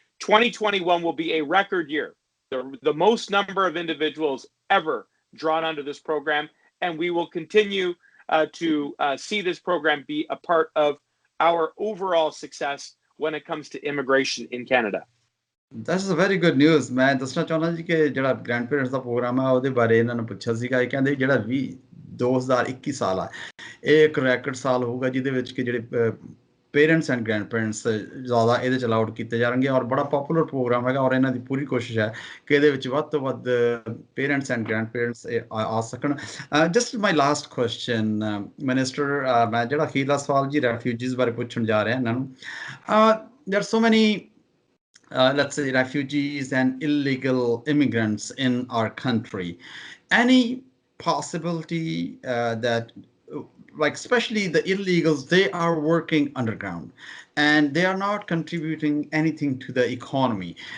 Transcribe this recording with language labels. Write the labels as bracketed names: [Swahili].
[English] 2021 will be a record year, the most number of individuals ever drawn onto this program, and we will continue to see this program be a part of our overall success when it comes to immigration in Canada. That's a very good news. [Punjabi] ਮੈਂ ਦੱਸਣਾ ਚਾਹੁੰਦਾ ਜੀ ਕਿ ਜਿਹੜਾ ਗ੍ਰੈਂਡਪੇਰੈਂਟਸ ਦਾ programme ਆ ਉਹਦੇ ਬਾਰੇ ਇਹਨਾਂ ਨੂੰ ਪੁੱਛਿਆ ਸੀਗਾ। ਇਹ ਕਹਿੰਦੇ ਜਿਹੜਾ 2021 ਸਾਲ ਆ ਇਹ ਇੱਕ ਰੈਕਡ ਸਾਲ ਹੋਊਗਾ ਜਿਹਦੇ ਵਿੱਚ ਕਿ ਜਿਹੜੇ ਪੇਰੈਂਟਸ ਐਂਡ ਗ੍ਰੈਂਡਪੇਰੈਂਟਸ ਜ਼ਿਆਦਾ ਇਹਦੇ ਚ ਅਲਾਉਡ ਕੀਤੇ ਜਾਣਗੇ ਔਰ ਬੜਾ ਪਪੂਲਰ ਪ੍ਰੋਗਰਾਮ ਹੈਗਾ ਔਰ ਇਹਨਾਂ ਦੀ ਪੂਰੀ ਕੋਸ਼ਿਸ਼ ਹੈ ਕਿ ਇਹਦੇ ਵਿੱਚ ਵੱਧ ਤੋਂ ਵੱਧ ਪੇਰੈਂਟਸ ਐਂਡ ਗ੍ਰੈਂਡਪੇਰੈਂਟਸ ਆ ਸਕਣ। [English] just my last question [Punjabi] ਮਿਨਿਸਟਰ, ਮੈਂ ਜਿਹੜਾ ਅਖੀਰਲਾ ਸਵਾਲ ਜੀ ਰੈਫਿਊਜੀਜ਼ ਬਾਰੇ ਪੁੱਛਣ ਜਾ ਰਿਹਾ ਇਹਨਾਂ ਨੂੰ। [English] there are so many let's say refugees and illegal immigrants in our country. Any possibility that like especially the illegals, they are working underground and they are not contributing anything to the economy.